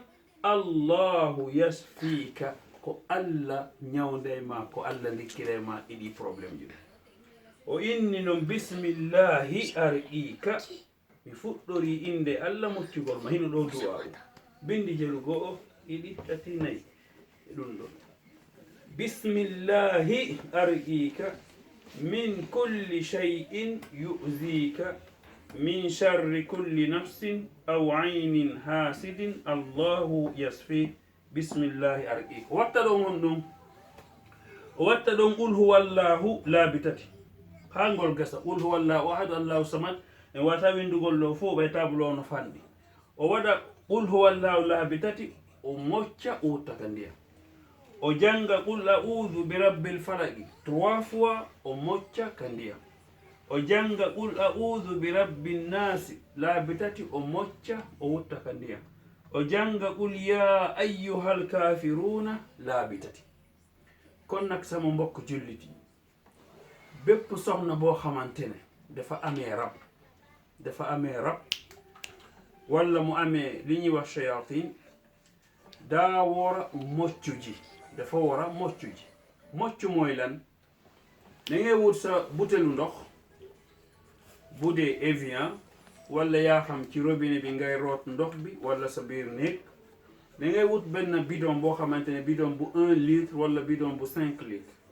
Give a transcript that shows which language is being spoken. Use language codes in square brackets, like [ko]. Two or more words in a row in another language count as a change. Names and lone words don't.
[ar] الله يشفيك [ff] ko allah ñawde ma ko allah likkire ma ɗiɗi probléme ji o inni noon [ar] بسم الله أرقيك [ff] mi fuɗɗori inde allah moccugol ma hino ɗo du'a o bindi jelu go'o ɗiɗi tati nayyi e ɗum ɗo [ar] بسم الله أرقيك من كل شيء يؤذيك من شر كل نفس أو عين حاسد الله يشفي بسم الله أرقيك [ff] o watta ɗon on ɗum o watta ɗon [ar] قل هو الله [ff] laabi tati ha ngol gasa [ar] قل هو الله أحد الله الصمد [ff] en wata windugol ɗo fof ɓay table o no fanɗi o waɗa [ar] قل هو الله [ff] laabi tati o mocca o wuttaka ndiyam o janga [ar] قل أعوذ برب الفلق [ff] 3 fois o mocca ka ndiyam o janga [ar] قل أعوذ برب الناس [ff] laabi tati o mocca o wutta ka ndiyam o janga [ar] قل يا أيها الكافرون [ff] laabi tati [wo] kon nag sama mbokk julliti bépp soxna boo xamante ne dafa amee rab walla mu amee li ñuy wax shayatin daa wara moccu ji dafa wara moccu ji moccu mooy lan da ngay wut sa butelu ndox bu dee Evian walla yaa xam ci robinet bi ngay root ndox bi walla sa biir néeg da ngay wut benn bidon boo xamante ne bidon bu 1 litre walla bidon bu 5 litres